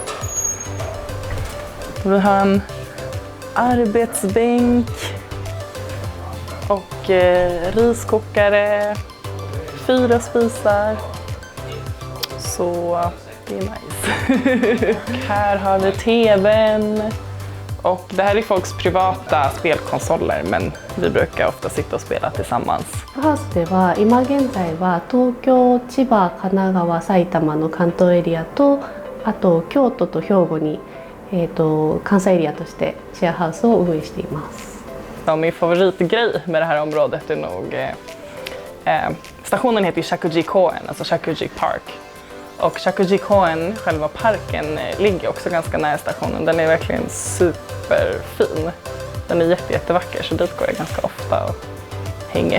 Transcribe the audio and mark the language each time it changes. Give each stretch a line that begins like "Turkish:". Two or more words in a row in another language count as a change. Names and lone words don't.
Swedish: Vi har en arbetsbänk och riskokare, 4 spisar. Så det är nice. Här har vi tvn. Och det här är folks privata spelkonsoler, men vi brukar ofta sitta och spela tillsammans.
Japanese: ハウスでは今現在は東京、千葉、神奈川、埼玉の関東エリアと、あと京都と兵庫に、関西エリアとしてシェアハウスを運営しています。
Swedish: Min favoritgrej med det här området är nog stationen heter Shakuji-koen, alltså Shakuji Park. Och Shakuji-koen, själva parken, ligger också ganska nära stationen. Den är verkligen superfin. Den är jättevacker, så dit går jag ganska ofta och hänger.